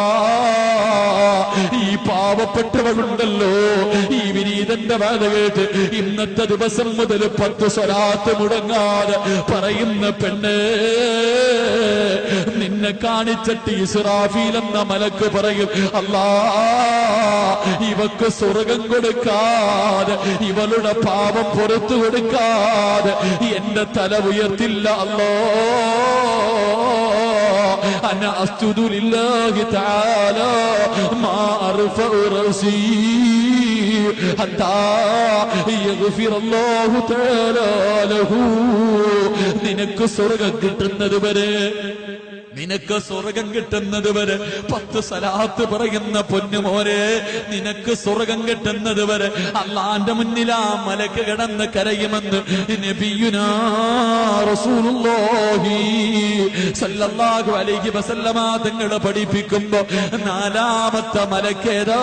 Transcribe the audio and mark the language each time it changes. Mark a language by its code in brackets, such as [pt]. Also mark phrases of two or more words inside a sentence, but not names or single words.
[ml] ഈ പാവപ്പെട്ടവളുണ്ടല്ലോ, ഈ വിനീതന്റെ വാദ കേട്ട് ഇന്നത്തെ ദിവസം മുതൽ 10 സ്വലാത്ത് മുടങ്ങാതെ പറയുന്ന പെണ്ണ്, നിന്നെ കാണിച്ചിട്ട് ഇസ്രാഫീൽ എന്ന മലക്ക് പറയും, അല്ലാ ഇവക്ക് സ്വർഗം കൊടുക്കാതെ, ഇവളുടെ പാപം പുറത്തു കൊടുക്കാതെ എന്റെ തല ഉയർത്തില്ല അല്ലാ. [ar] أنا أسجد لله تعالى ما أرفع رأسي حتى يغفر الله تعالى له. [ml] നിനക്ക് സ്വർഗ്ഗം കിട്ടുന്നത് വരെ, നിനക്ക് സ്വർഗം കിട്ടുന്നത് വരെ 10 സ്വലാത്ത് പറയുന്ന പൊന്നുമോനെ, നിനക്ക് സ്വർഗം കിട്ടുന്നത് വരെ അല്ലാഹുവിന്റെ മുന്നിൽ ആ മലക്ക് കിടന്ന് കരയുമെന്ന് [ar] نبينا رسول الله صلى الله عليه وسلم [ml] തങ്ങൾ പഠിപ്പിക്കുമ്പോ 4-ാമത്തെ മലക്കേതാ?